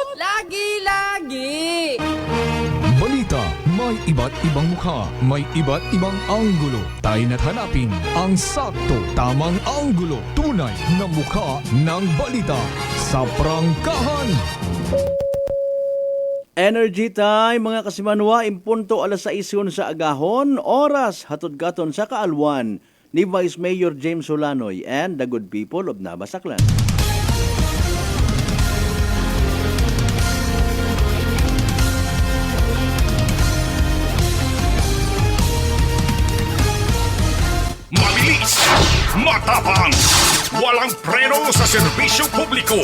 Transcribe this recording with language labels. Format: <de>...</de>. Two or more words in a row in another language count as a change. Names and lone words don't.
<tl>Lagi-lagi. Balita, may iba't ibang mukha, may iba't ibang anggulo. Tayo na't hanapin ang sakto, tamang anggulo. Tunay na mukha ng balita sa prangkahan.</tl> <akl>Energy time mga kasimanwa, impunto alas 6 sa agahon, oras hatod gaton sa kaalwan ni Vice Mayor James Solanoy</akl> <en>and the good people of Navas, Aklan.</en> <tl>Mabilis, matapang, walang preno sa serbisyo publiko.</tl>